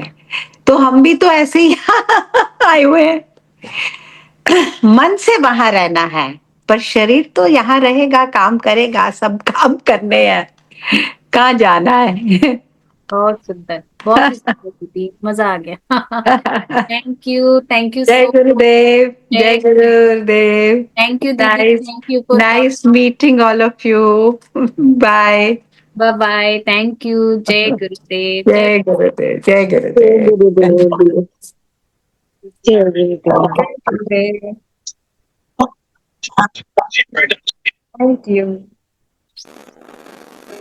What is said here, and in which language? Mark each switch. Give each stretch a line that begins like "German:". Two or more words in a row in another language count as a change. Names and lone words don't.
Hindi: तो हम भी तो ऐसे ही आए हुए हैं, मन से वहां रहना है, पर शरीर तो यहाँ रहेगा, काम करेगा, सब काम करने हैं, कहाँ जाना है। बहुत सुंदर, बहुत ही सुंदर दीदी, मजा आ गया।
English: Thank you
Hindi: जय सो गुरुदेव, जय मच। गुरुदेव।
English: Thank you दीदी, नाइस, Thank you for Nice meeting all of you. Bye. Bye bye. Thank you.
Hindi: जय गुरुदेव, जय जय गुरुदेव, जय जय गुरुदेव। गुरुदेव। जय गुरुदेव। गुरुदेव।
English: Thank you.